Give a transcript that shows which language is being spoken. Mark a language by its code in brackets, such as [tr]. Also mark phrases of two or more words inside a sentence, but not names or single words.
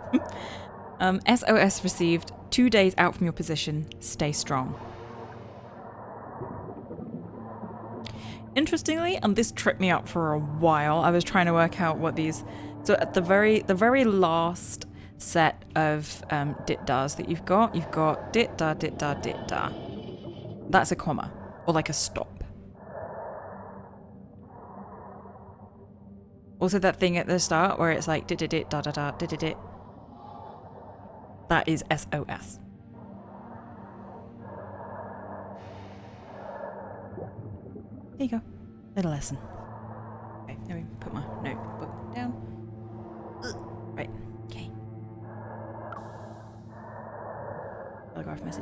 [en] SOS received 2 days out from your position. Stay strong. Interestingly, and this tripped me up for a while, I was trying to work out what these... So at the very last set of dit-das that you've got dit-da, dit-da, dit-da. That's a comma, or like a stop. Also that thing at the start where it's like dit-dit-dit, da-da-da, dit-dit-dit. That is SOS. There you go. Little lesson. Okay, let me put my notebook down. Right, okay. Telegraph message.